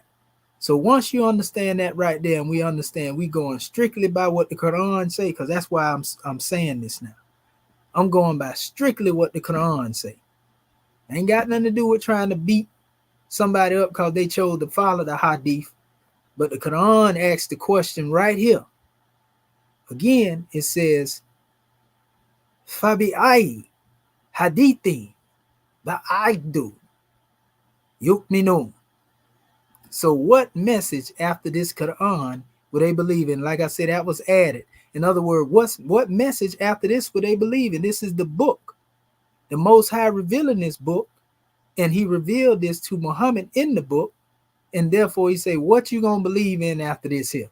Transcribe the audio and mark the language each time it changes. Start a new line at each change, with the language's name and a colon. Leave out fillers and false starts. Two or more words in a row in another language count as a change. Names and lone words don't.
English: So once you understand that right there, and we understand we going strictly by what the Quran say, because that's why I'm saying this now. I'm going by strictly what the Quran say. Ain't got nothing to do with trying to beat somebody up because they chose to follow the hadith. But the Quran asks the question right here. Again, it says,
Arabic: فبأي حديث بعده يؤمنون.
English: So what message after this Quran would they believe in? Like I said, that was added. In other words, what message after this would they believe in? This is the book. The Most High revealing this book, and he revealed this to Muhammad in the book, and therefore he said, what you gonna believe in after this here?